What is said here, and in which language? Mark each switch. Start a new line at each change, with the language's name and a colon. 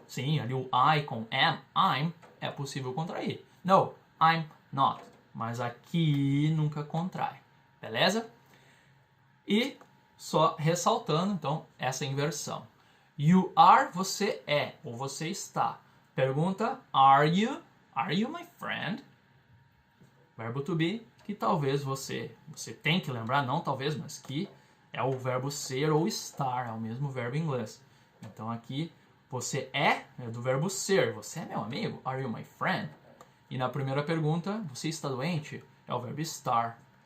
Portuguese: Sim, ali o I com am, I'm, é possível contrair.
English: No, I'm not.
Portuguese: Mas aqui nunca contrai. Beleza? E só ressaltando, então, essa inversão.
English: You are,
Portuguese: você é, ou você está. Pergunta,
English: are you my friend?
Portuguese: Verbo to be, que talvez você tem que lembrar, não talvez, mas que é o verbo ser ou estar, é o mesmo verbo em inglês. Então aqui, você é do verbo ser, você é meu amigo?
English: Are you my friend?
Portuguese: E na primeira pergunta, você está doente? É o verbo estar.